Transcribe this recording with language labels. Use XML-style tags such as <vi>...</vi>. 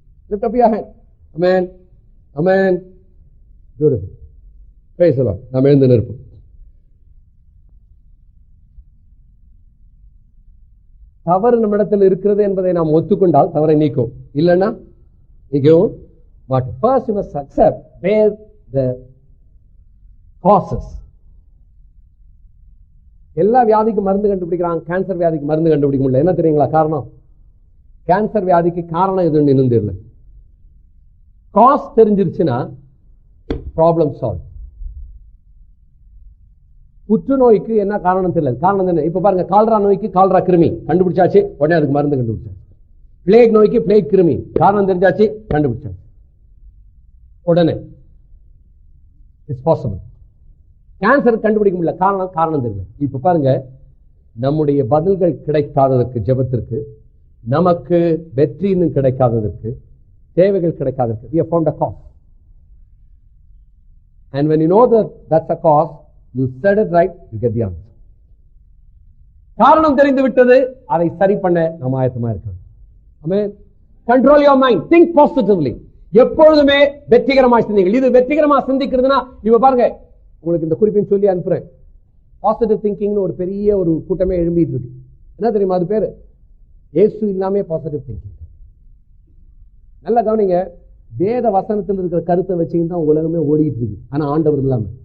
<en>Lift up your hand. Amen. Amen. Beautiful. Praise the Lord.</en> <ta>நாம் எழுந்து நிற்போம். தவறு நம்மிடத்தில் இருக்கிறது என்பதை நாம் ஒத்துக்கொண்டால் தவறை நீக்கும். இல்லைன்னா நீக்கவும் மாட்டோம்.</ta> <en>First you must accept where the causes.</en> <ta>எல்லா வியாதிக்கு மருந்து கண்டுபிடிக்கிறாங்க, கேன்சர் வியாதிக்கு மருந்து கண்டுபிடிக்க முடியல. என்ன தெரியுங்களா காரணம்? கேன்சர் வியாதிக்கு காரணம் எதுன்னு இன்னும் தெரியல. Cos தெரிஞ்சிருச்சுன்னா problem solve. புற்றுநோய்க்கு என்ன காரணம் தெரியல, காரணம் என்ன? இப்ப பாருங்க, கால்ரா நோய்க்கு கால்ரா கிருமி கண்டுபிடிச்சாச்சு, உடனே அதுக்கு மருந்து கண்டுபிடிச்சாச்சு. பிளேக் நோய்க்கு பிளேக் கிருமி காரணம் தெரிஞ்சாச்சு, கண்டுபிடிச்சாச்சு உடனே.</ta> <en>It's possible.</en> <ta>கேன்சர் கண்டுபிடிக்க முடியல, காரணம் தெரியல. இப்ப பாருங்க, நம்முடைய பதில்கள் கிடைக்காததற்கு, ஜெபத்திற்கு, நமக்கு வெற்றி இன்னும் கிடைக்காததற்கு, தேவைகள் கிடைக்காததற்கு,</ta> <en>we have found a cause. And when you know that that's a cause, you said it right, you get the answer.</en> <ta>காரணம் தெரிந்து விட்டது, அதை சரி பண்ண நாம் ஆயத்தமா இருக்கணும். Amen. Control your mind, think positively. எப்பொழுதுமே வெற்றிகரமாக சிந்திங்கள். இது வெற்றிகரமா சிந்திக்கிறதுனா, இப்ப பாருங்க, உங்களுக்கு இந்த குறிப்பையும் சொல்லி அனுப்புறேன். பாசிட்டிவ் திங்கிங்னு ஒரு பெரிய ஒரு கூட்டமே எழும்பிட்டு இருக்கு. என்ன தெரியுமா அது பேரு? இயேசு இல்லாம பாசிட்டிவ் திங்கிங். நல்லா கவனிங்க. வேத வசனத்தில் இருக்கிற கருத்தை வச்சுக்கிட்டு தான் உலகமே ஓடிட்டு இருக்கு. ஆனா ஆண்டவர் இல்லாம.</ta>